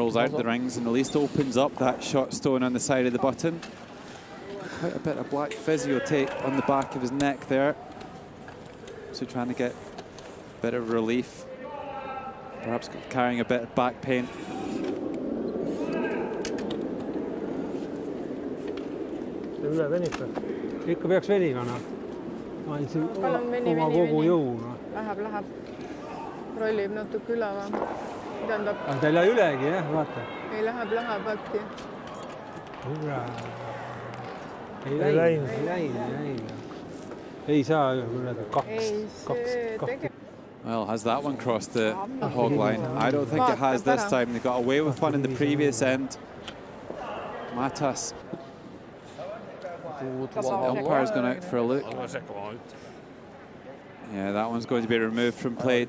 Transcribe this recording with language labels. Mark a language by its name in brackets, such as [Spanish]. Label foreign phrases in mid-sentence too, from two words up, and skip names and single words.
[English] rolls out the rings and at least opens up that shot stone on the side of the button. Quite a bit of black physio tape on the back of his neck there. So trying to get a bit of relief. Perhaps carrying a bit of back pain. [Estonian] Ikka peaks venima, noh. Ma andsin oma kogu jõu, noh. Läheb. Rollib natuke üle või? Tähendab... Aga ta ei lähe ülegi, jah, vaata. Ei läheb äkki. Hurra. Ei läinud. Ei saa kaks. [English] Well, has that one crossed the hog line? I don't think it has this time. They got away with one in the previous end. Matas. The umpire's gone out for a look. Yeah, that one's going to be removed from play.